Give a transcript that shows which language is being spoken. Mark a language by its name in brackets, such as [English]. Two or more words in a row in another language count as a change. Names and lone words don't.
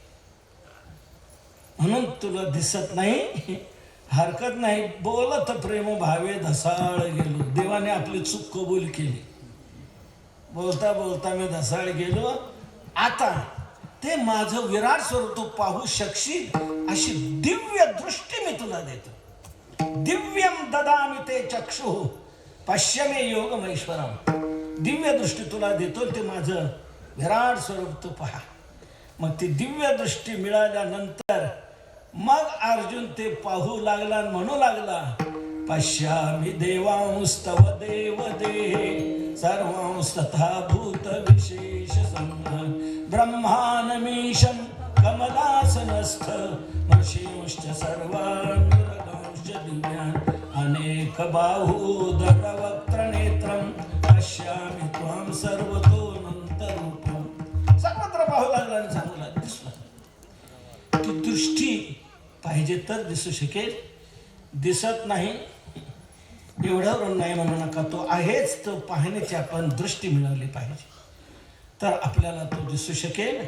[Marathi] म्हणून तुला दिसत नाही, हरकत नाही. बोलत प्रेम भावे धसाळ गेलो. देवाने आपली चूक कबूल केली. बोलता बोलता मी धसाळ गेलो. आता ते माझं विराट स्वरूप तू पाहू शकशील अशी दिव्य दृष्टी मी तुला देतो. [Sanskrit] दिव्यम ददामि ते चक्षु पश्यमे योगमैश्वरम. [Marathi] दिव्य दृष्टी तुला देतो. ते माझं विराट स्वरूप तू पहा. मग ती दिव्य दृष्टी मिळाल्यानंतर मग अर्जुन ते पाहू लागला, म्हणू लागला [Sanskrit] पश्यामि देवांस्तव देव देहे सर्वांस्तथा भूत विशेष संघ ब्रह्मानमीशं कमलासनस्थ ऋषींश्च सर्वान् चतुर्भुज दिव्यान् अनेक बाहूदर वक्त्र नेत्रम पश्यामि त्वां सर्वतोऽनन्तरूपम्. [Marathi] सर्वत्र पाहू लागला आणि सांगू लागला, दिसला. ती दृष्टी पाहिजे तर दिसू शकेल, दिसत नाही एवढ्यावरून नाही म्हणू नका. तो आहेच, तो पाहण्याची आपण दृष्टी मिळवली पाहिजे तर आपल्याला तो दिसू शकेल.